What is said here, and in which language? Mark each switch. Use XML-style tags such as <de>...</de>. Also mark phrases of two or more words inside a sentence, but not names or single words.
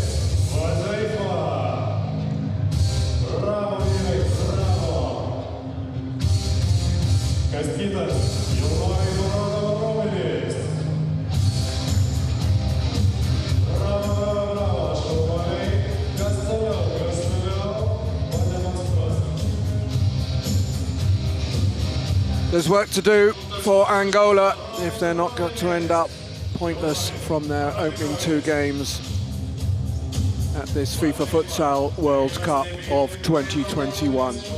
<lt>Va taip va. Bravo, vyrai, bravo. Kas kitas? Jaunuoliai, parodom raumenis. Bravo, šaunuoliai. Kas toliau?</lt> <en>There's work to do for Angola if they're not going to end up pointless from their opening two games at this FIFA Futsal World Cup of 2021.</en>